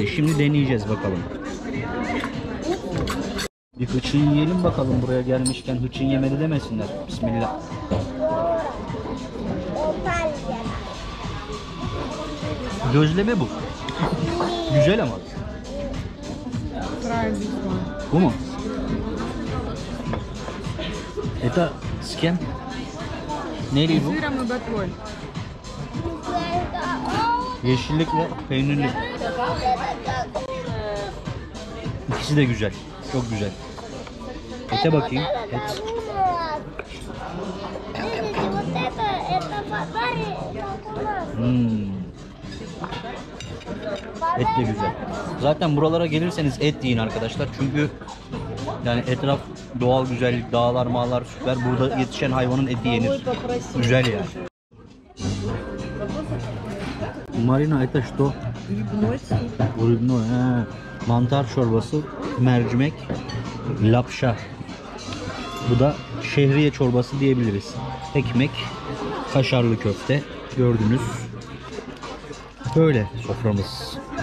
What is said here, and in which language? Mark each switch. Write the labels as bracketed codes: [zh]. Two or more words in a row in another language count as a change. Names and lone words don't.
[tr] Şimdi deneyeceğiz bakalım. Bir hıçın yiyelim bakalım, buraya gelmişken hıçın yemedi demesinler. Bismillah. Gözleme bu. Güzel ama. Bu mu? [ru] Это с kем? [tr] Neyli bu? [ru] Сыром и ботвой. [tr] Yeşillik ve peynirli. İkisi de güzel. Çok güzel. Ete bakayım. Et. Et de güzel. Zaten buralara gelirseniz et yiyin arkadaşlar. Çünkü yani etraf doğal güzellik, dağlar, mağlar süper. Burada yetişen hayvanın eti yenir. Güzel yani. Marina, [ru] это что? Rübnoy. [tr] Mantar çorbası, mercimek, lapşa. Bu da şehriye çorbası diyebiliriz. Ekmek, kaşarlı köfte. Gördünüz. Böyle soframız.